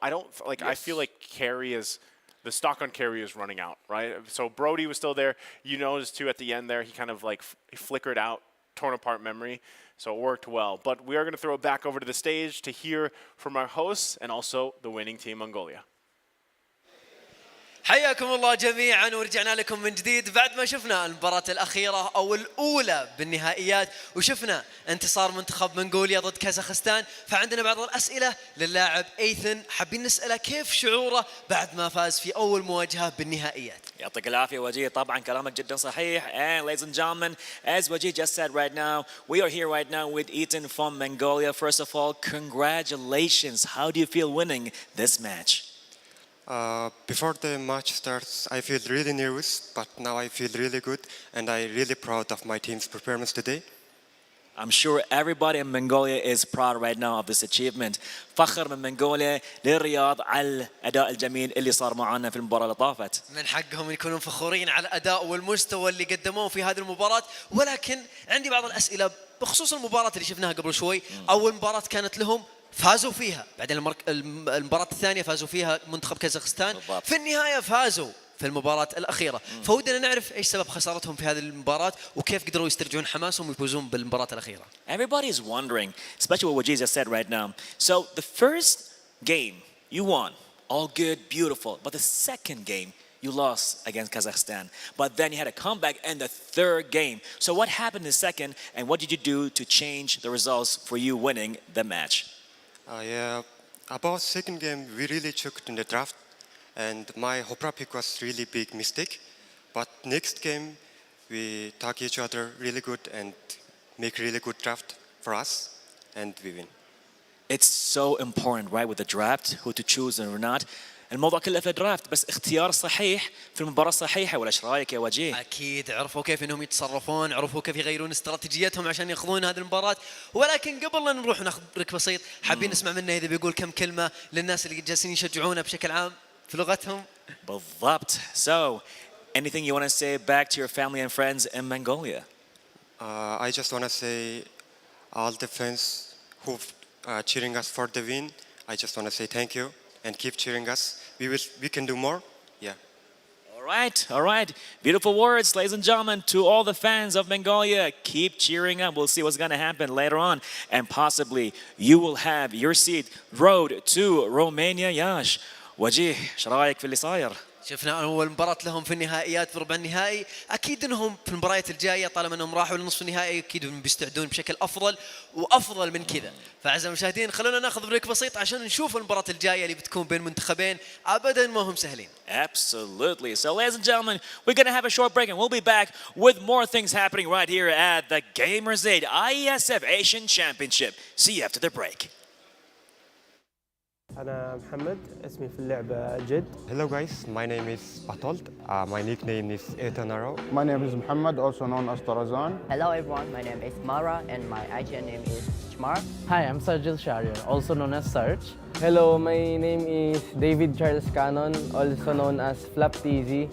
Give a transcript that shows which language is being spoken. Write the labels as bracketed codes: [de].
[en] I don't, like, I feel like carry is... The stock on carry is running out, right? So Brody was still there. You noticed, too, at the end there, he kind of, like, flickered out, torn apart memory. So it worked well. But we are going to throw it back over to the stage to hear from our hosts and also the winning team, Mongolia. [ar] حياكم الله جميعا ورجعنا لكم من جديد بعد ما شفنا المباراة الأخيرة أو الأولى بالنهائيات وشفنا انتصار منتخب منغوليا ضد كازاخستان. فعندنا بعض الأسئلة للاعب إيثن، حابين نسأله كيف شعوره بعد ما فاز في أول مواجهة بالنهائيات. يعطيك العافية وجيه، طبعا كلامك جدا صحيح. [en] And ladies and gentlemen, as Wajih just said right now, we are here right now with Ethan from Mongolia. First of all, congratulations. How do you feel winning this match? Before the match starts, I feel really nervous, but now I feel really good, and I'm really proud of my team's performance today. I'm sure everybody in Mongolia is proud right now of this achievement. [ar] فخر من منغوليا للرياض على الأداء الجميل اللي صار معنا في المباراة اللي طافت. من حقهم يكونون فخورين على الأداء والمستوى اللي قدموه في هذه المباراة، ولكن عندي بعض الأسئلة بخصوص المباراة اللي شفناها قبل شوي. أول مباراة كانت لهم فازوا فيها، بعدين المباراة الثانية فازوا فيها منتخب كازاخستان، في النهاية فازوا في المباراة الأخيرة. فودنا نعرف إيش سبب خسارتهم في هذه المباراة وكيف قدروا يسترجعون حماسهم ويفوزون بالمباراة الأخيرة. [en] Everybody is wondering, especially what Wajih just said right now. So the first game you won, all good, beautiful, but the second game you lost against Kazakhstan. But then you had a comeback in the third game. So what happened in the second, and what did you do to change the results for you winning the match? Yeah, about second game, we really choked in the draft, and my Hopra pick was really big mistake. But next game, we talk each other really good and make really good draft for us, and we win. It's so important, right, with the draft, who to choose or not. [ar] الموضوع كله في الدرافت، بس اختيار صحيح في المباراة الصحيحة، ولا ايش رايك يا وجيه؟ أكيد عرفوا كيف إنهم يتصرفون، عرفوا كيف يغيرون استراتيجيتهم عشان ياخذون هذه المباراة. ولكن قبل لا نروح ناخذ بريك بسيط، حابين نسمع منه إذا بيقول كم كلمة للناس اللي جالسين يشجعونا بشكل عام في لغتهم. بالضبط. [en] So, anything you want to say back to your family and friends in Mongolia? I just want to say all the fans who cheering us for the win, I just want to say thank you. And keep cheering us. We can do more. Yeah. All right. Beautiful words, ladies and gentlemen, to all the fans of Mongolia. Keep cheering up. We'll see what's going to happen later on. And possibly you will have your seat road to Romania. Yash. [ar] Wajih, ايش رايك في اللي صاير؟ شفنا أول مباراة لهم في النهائيات في ربع النهائي، أكيد أنهم في المباريات الجاية طالما أنهم راحوا لنصف النهائي أكيد بيستعدون بشكل أفضل وأفضل من كذا. فأعزائي المشاهدين خلونا ناخذ بريك بسيط عشان نشوف المباراة الجاية اللي بتكون بين منتخبين أبدا ما هم سهلين. [en] Absolutely. So, ladies and gentlemen, we're going to have a short break and we'll be back with more things happening right here at the Gamers 8 IESF Asian Championship. See you after the break. [ar] أنا محمد، اسمي في اللعبة جد. [en] Hello guys, my name is Batold. My nickname is Etanaro. My name is Muhammad, also known as Tarazan. Hello everyone, my name is Mara and my IGN name is Chmar. Hi, I'm Sajil Shariar, also known as Sarge. Hello, my name is David Charles Cannon, also known as Flap TZ.